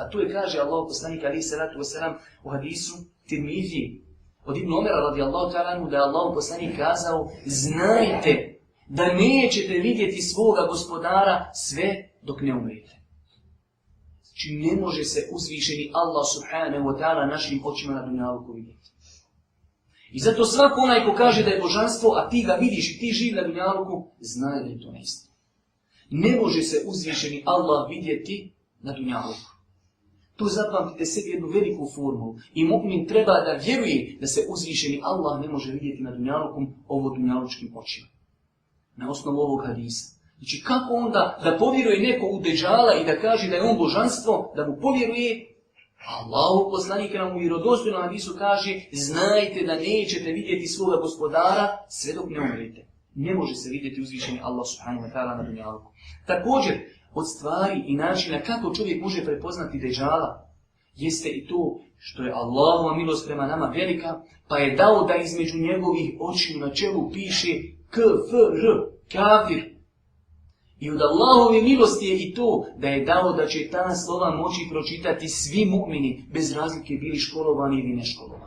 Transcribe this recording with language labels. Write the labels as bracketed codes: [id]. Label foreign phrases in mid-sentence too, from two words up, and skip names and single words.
[bs] A tu je, kaže Allahov poslanik, [ar] عليه الصلاة والسلام, [bs] u hadisu Tirmizije od Ibn Omera [ar] رضي الله تعالى عنه, [bs] da je Allahov poslanik kazao, znajte da nećete vidjeti svoga gospodara sve dok ne umrete. Znači ne može se uzvišeni Allah [ar] سبحانه وتعالى [bs] našim očima na dunjaluku vidjeti. I zato svako onaj ko kaže da je božanstvo, a ti ga vidiš i ti živi na dunjaluku, znaj da je to neistina. Ne može se uzvišeni Allah vidjeti na dunjaluku. Tu zapamtite sebi jednu veliku formulu. I mu'min treba da vjeruje da se uzvišeni Allah ne može vidjeti na dunjalukom ovo dunjalučkim očima. Na osnovu ovog hadisa. Znači kako onda da povjeruje neko u Deđala i da kaže da je on božanstvo, da mu povjeruje, Allahu poslanik nam u vjerodostojnom hadisu kaže, znajte da nećete vidjeti svoga gospodara sve dok ne umrete. Ne može se vidjeti uzvišeni Allah [ar] سبحانه وتعالى [bs] na dunjaluku. Također, od stvari i načina kako čovjek može prepoznati Deđala, jeste i to što je Allahova milost prema nama velika, pa je dao da između njegovih očiju na čelu piše KFR, kafir. I od Allahove milosti je i to da je dao da će ta slova moći pročitati svi mu'mini, bez razlike bili školovani ili neškolovani.